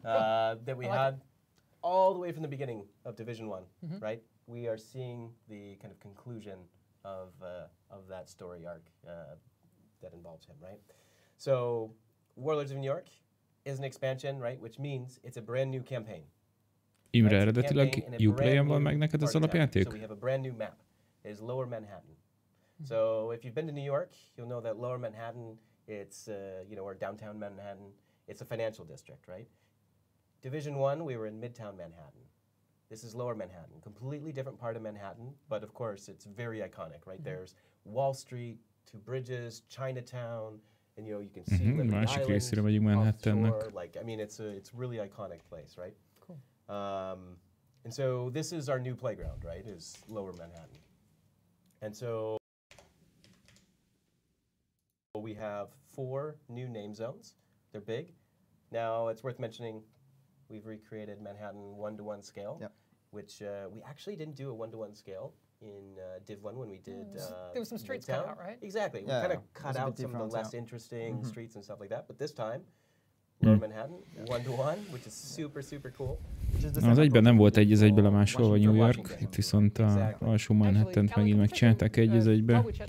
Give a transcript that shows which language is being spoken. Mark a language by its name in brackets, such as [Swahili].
[English] That we had all the way from the beginning of Division 1, right? We are seeing the kind of conclusion of that story arc that involves him, right? So, Warlords of New York is an expansion, right? Which means it's a brand new campaign. [Hungarian] Imre, eredetileg Uplayen van meg neked az alapjáték? [English] So we have a brand new map. It is Lower Manhattan. So if you've been to New York, you'll know that Lower Manhattan, it's, or downtown Manhattan, it's a financial district, right? Division 1, we were in Midtown Manhattan. This is Lower Manhattan, completely different part of Manhattan, but of course it's very iconic, right? There's Wall Street, 2 bridges, Chinatown, and you can see [Hungarian] másik részére megyünk Manhattannak. [English] Like, I mean, it's really iconic place, right? Cool. And so this is our new playground, right? Is Lower Manhattan. And so we have 4 new name zones. They're big. Now it's worth mentioning we've recreated Manhattan 1-to-1 scale, which we actually didn't do a 1-to-1 scale in Div 1 when we did there was some streets cut out, right? Exactly. We kind of cut out some of the less interesting streets and stuff like that. But this time, Lower Manhattan, 1-to-1, which is super, super cool. [Hungarian] Az egyben nem volt egy az egyben lemásolva New York, itt viszont a alsó Manhattant megint megcsinálták egy az egybe.